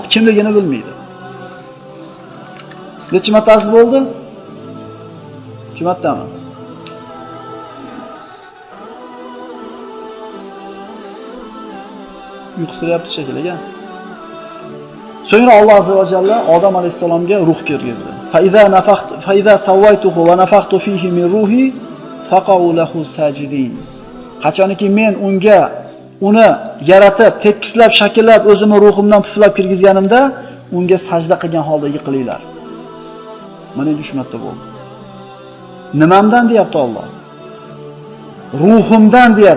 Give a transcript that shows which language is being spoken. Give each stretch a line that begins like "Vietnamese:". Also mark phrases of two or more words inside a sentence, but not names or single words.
Uzbek: Kimligini bilmaydi. Necha martasi bo'ldi? Jumatdami? Uyqusiryapti shekilli. So'ngra Alloh
Arabic: عز وجل
Uzbek: Odam alayhisalomga ruh kirgizdi.
Arabic: فإذا سويته ونفخت فيه من روحي فقعوا له ساجدين.
Uzbek: Qachonki men uni yaratib, tekislab, shakllab, o'zimni ruhimdan puflab kirgizganimda, unga sajda qilgan holda yiqilinglar. Mana endi shu marta bo'ldi. Nimamdan deyapti Alloh? Ruhimdan deyapti.